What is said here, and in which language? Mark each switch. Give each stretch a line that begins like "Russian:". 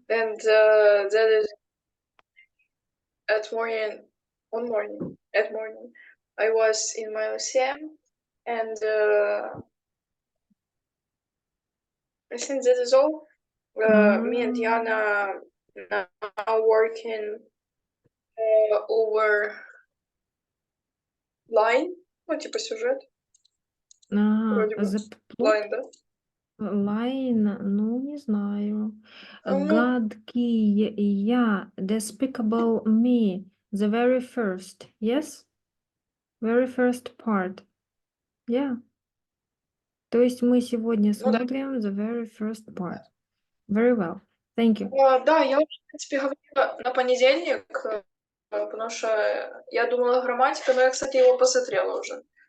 English: and that is at morning, at morning, I was in my museum, and I think that is all. Me and Yana now working over line,
Russian: ну, типа сюжет, вроде бы.
English: The plot
Russian: Line, да? line, ну, не знаю. Ну,
English: Гадкий я, Despicable Me, the very first, yes? Very first part, yeah.
Russian: То есть мы сегодня ну да. смотрим
English: the very first part. Very well, thank you.
Russian: Да, я уже, в принципе, говорила на понедельник, потому что я думала грамматика, но я, кстати, его посмотрела уже.